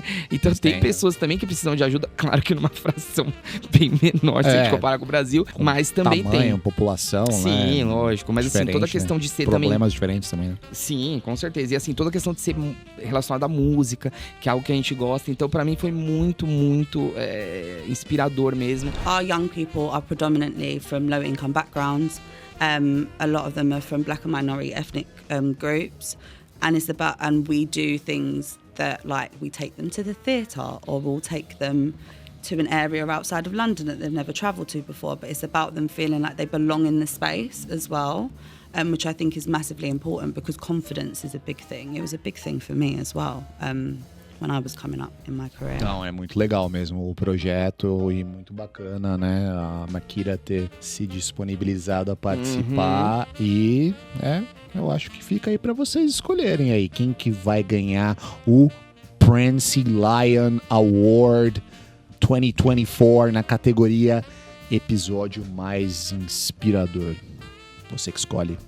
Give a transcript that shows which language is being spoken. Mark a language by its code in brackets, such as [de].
[pt] Então tem pessoas também que precisam de ajuda, claro que numa fração bem menor se a gente comparar com o Brasil, mas também tamanho, tem. população, Sim, lógico. Mas assim, toda a questão de ser também... Problemas diferentes também, né? Sim, com certeza. E assim, toda a questão de ser relacionada à música, que é algo que a gente gosta. Então, pra mim, foi muito, muito inspirador mesmo. [en] Our young people are predominantly from low-income backgrounds. A lot of them are from black and minority ethnic groups. And we do things that, like, we take them to the theatre, or we'll take them to an area outside of London that they've never travelled to before. But it's about them feeling like they belong in the space as well, which I think is massively important, because confidence is a big thing. It was a big thing for me as well. When I was coming up in my career. [pt] Então, é muito legal mesmo o projeto e muito bacana, né? A Makira ter se disponibilizado a participar e, eu acho que fica aí pra vocês escolherem aí quem que vai ganhar o Prince Lion Award 2024 na categoria episódio mais inspirador. Você que escolhe.